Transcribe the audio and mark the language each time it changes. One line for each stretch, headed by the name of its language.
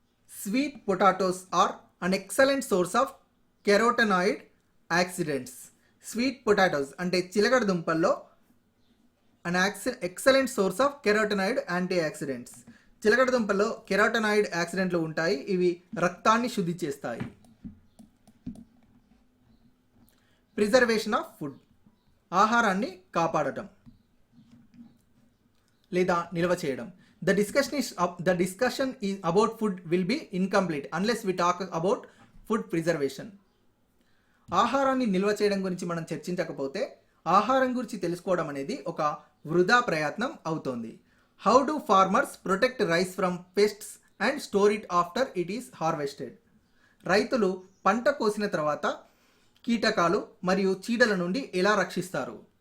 English: Sweet potatoes are an excellent source of carotenoid accidents. Sweet potatoes
Telugu: అంటే చిలకడ దుంపల్లో
English: an excellent source of carotenoid antioxidants.
Telugu: చిలకడ దుంపల్లో కెరోటనాయిడ్ యాక్సిడెంట్లు ఉంటాయి. ఇవి రక్తాన్ని శుద్ధి చేస్తాయి.
English: preservation of food,
Telugu: ఆహారాన్ని కాపాడటం లేదా నిల్వ చేయడం.
English: The discussion is about food will be incomplete unless we talk about food preservation.
Telugu: ఆహారాన్ని నిల్వ చేయడం గురించి మనం చర్చించకపోతే ఆహారం గురించి తెలుసుకోవడం అనేది ఒక వృధా ప్రయత్నం అవుతోంది.
English: How do farmers protect rice from pests and store it after it is harvested.
Telugu: రైతులు పంట కోసిన తర్వాత కీటకాలు మరియు చీడల నుండి ఎలా రక్షిస్తారు?